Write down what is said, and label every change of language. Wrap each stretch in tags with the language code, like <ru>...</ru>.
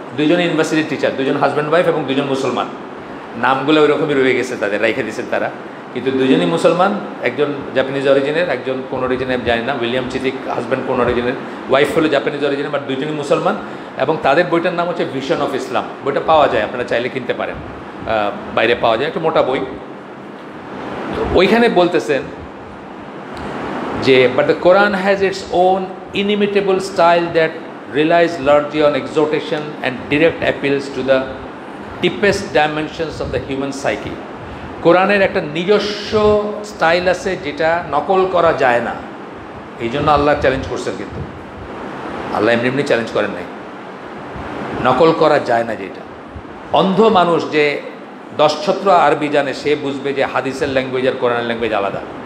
<bn>দুইজন ইউনিভার্সিটির টিচার, দুজন হাজব্যান্ড ওয়াইফ এবং দুজন মুসলমান। নামগুলো ওই রকমই রয়ে গেছে তাদের, রেখে দিয়েছেন তারা, কিন্তু দুজনই মুসলমান। একজন জাপানিজ অরিজিনের, একজন কোন অরিজিনের জানি না। উইলিয়াম চিতিক হাজব্যান্ড কোন অরিজিনের, ওয়াইফ হলো জাপানিজ অরিজিনের, বাট দুজনই মুসলমান। এবং তাদের বইটার নাম হচ্ছে ভিশন অফ ইসলাম। বইটা পাওয়া যায়, আপনারা চাইলে কিনতে পারেন, বাইরে পাওয়া যায়, একটা মোটা বই। তো ওইখানে বলতেছেন যে</bn> <en>But the Quran has its own inimitable style that relies largely on exhortation and direct appeals to the deepest dimensions of the human psyche.</en> <bn>কোরআনের একটা নিজস্ব স্টাইল আছে যেটা নকল করা যায় না। এই জন্য আল্লাহ চ্যালেঞ্জ করছেন, কিন্তু আল্লাহ এমনি এমনি চ্যালেঞ্জ করেন নাই, নকল করা যায় না। যেটা অন্ধ মানুষ যে 10 ছত্র আরবি জানে সে বুঝবে যে হাদিসের ল্যাঙ্গুয়েজ আর কোরআনের ল্যাঙ্গুয়েজ আলাদা।</bn>